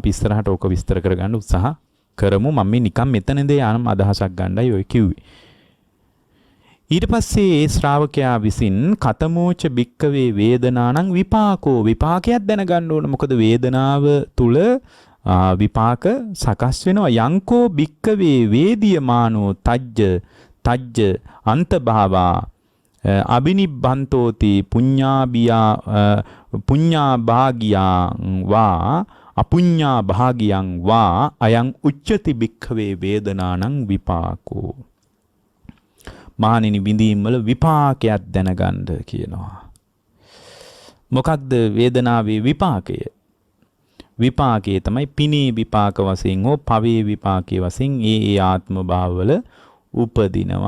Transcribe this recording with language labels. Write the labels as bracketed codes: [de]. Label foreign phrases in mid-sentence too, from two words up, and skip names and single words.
[si] අපි ඉස්සරහට ඕක විස්තර කරගන්න උත්සාහ කරමු. මම මේ නිකන් මෙතනදී යන අදහසක් ගන්නයි ඔය කිව්වේ. ඊට පස්සේ ඒ ශ්‍රාවකයා විසින් [pi] කතමෝච භික්කවේ වේදනානං විපාකෝ [si] විපාකයක් දැනගන්න ඕන. මොකද වේදනාව තුල විපාක සකස් වෙනවා. [pi] යංකෝ භික්කවේ වේදියමානෝ තජ්ජ අන්තභාවා අබිනිබ්බන්තෝති පුඤ්ඤා භාගියං වා අපුඤ්ඤා භාගියං වා අයං උච්චති භික්ඛවේ වේදනානං විපාකෝ. [si] මහණෙනි විඳීම් වල විපාකයක් දැනගන්න කියනවා. මොකක්ද වේදනාවේ විපාකය? විපාකයේ තමයි පිනේ විපාක වශයෙන් හෝ පවේ විපාකයේ වශයෙන් ඒ ආත්ම භාවවල උපදිනවා.